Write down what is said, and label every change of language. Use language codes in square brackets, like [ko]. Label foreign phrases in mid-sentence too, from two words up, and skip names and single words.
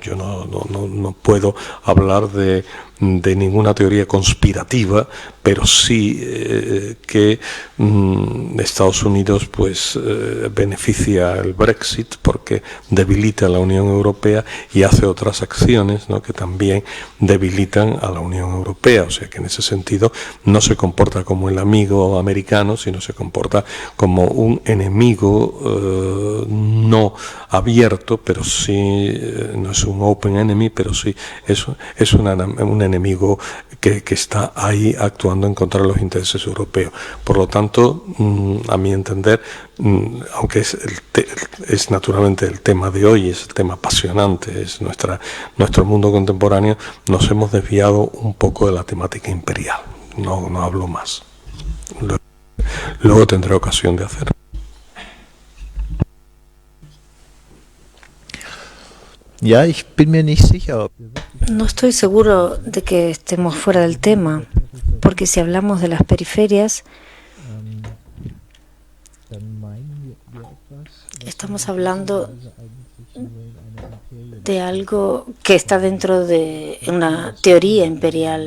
[es] Yo no puedo hablar de ninguna teoría conspirativa, pero sí que Estados Unidos pues beneficia el Brexit porque debilita a la Unión Europea y hace otras acciones, ¿no?, que también debilitan a la Unión Europea. O sea que en ese sentido no se comporta como el amigo americano, sino se comporta como un enemigo no abierto, pero sí, no es un [en] open enemy, [es] pero sí es un enemigo que está ahí actuando en contra de los intereses europeos. Por lo tanto, a mi entender, aunque es naturalmente el tema de hoy, es el tema apasionante, es nuestro mundo contemporáneo, nos hemos desviado un poco de la temática imperial. No hablo más. Luego tendré ocasión de hacerlo. [de] Ja, ich bin mir nicht sicher. [es] No estoy seguro de que estemos fuera del tema, porque si hablamos de las periferias, estamos hablando de algo que está dentro de una teoría imperial.